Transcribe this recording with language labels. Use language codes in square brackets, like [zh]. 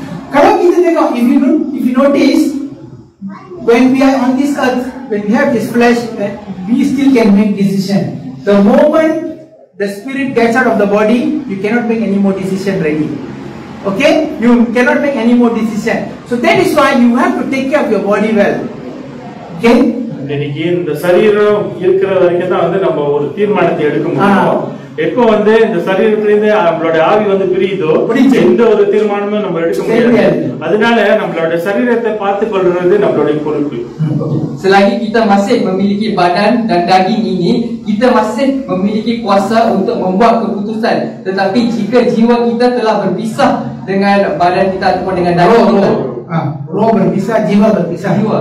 [ms] Kalau kita tengok, [en] if you notice, when we are on this earth, when we have this flesh, we still can make decision. The moment the spirit gets out of the body, you cannot make any more decision ready. Okay, you cannot make any more decision. So that is why you have to take care of your body well. Okay. [ta] இன்னைக்கு இந்த சரீரம் இருக்கிற வரைக்கும் தான் வந்து நம்ம ஒரு தீர்மானத்தை எடுக்க முடியும். எப்போ வந்து இந்த சரீரத்திலிருந்து நம்மளோட ஆவி வந்து பிரியுதோ, எந்த ஒரு தீர்மானமும் நம்ம எடுக்க முடியாது. அதனால நம்மளோட சரீரத்தை பார்த்துக் கொள்றது நம்மளுடைய பொறுப்பு. [ms] Selagi kita masih memiliki badan dan daging ini, kita masih memiliki kuasa untuk membuat keputusan. Tetapi jika jiwa kita telah berpisah dengan badan kita ataupun dengan daging kita, roh berpisah, jiwa berpisah.